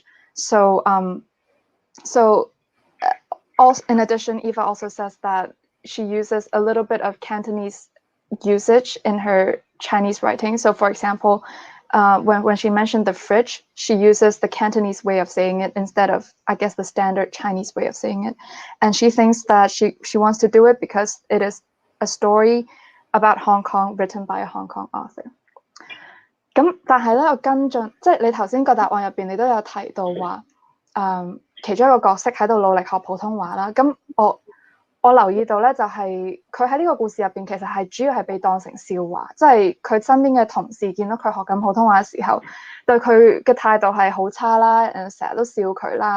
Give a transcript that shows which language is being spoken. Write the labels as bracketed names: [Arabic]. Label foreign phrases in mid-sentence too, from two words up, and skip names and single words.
[English] So also, in addition, Eva also says that she uses a little bit of Cantonese usage in her Chinese writing. So for example, when she mentioned the fridge, she uses the Cantonese way of saying it instead of, I guess, the standard Chinese way of saying it. And she thinks that she wants to do it because it is a story about Hong Kong written by a Hong Kong author. [Cantonese] 咁但係咧，我跟進，即係你頭先個答案入邊，你都有提到話，其中一個角色喺度努力學普通話啦。咁我留意到咧，就係佢喺呢個故事入邊，其實係主要係被當成笑話，即係佢身邊嘅同事見到佢學緊普通話嘅時候，對佢嘅態度係好差啦，成日都笑佢啦。